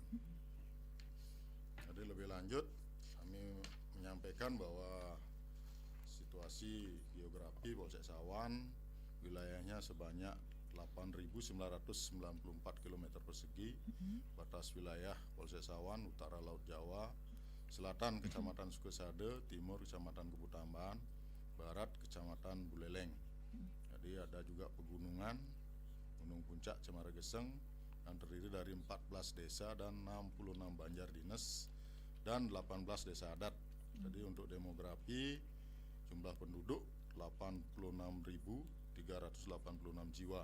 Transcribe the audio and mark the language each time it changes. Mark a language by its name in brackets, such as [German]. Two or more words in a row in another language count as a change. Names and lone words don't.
[Indonesian] Jadi lebih lanjut kami menyampaikan bahwa situasi geografi Polsek Sawan wilayahnya sebanyak 8.994 km persegi. Batas wilayah Polsek Sawan utara Laut Jawa, selatan Kecamatan Sukosade, timur Kecamatan Kebutamban, barat Kecamatan Buleleng. Jadi ada juga pegunungan, Gunung Puncak, Cemara Geseng, dan terdiri dari 14 desa dan 66 banjar dinas dan 18 desa adat. Jadi untuk demografi jumlah penduduk 86.386 jiwa.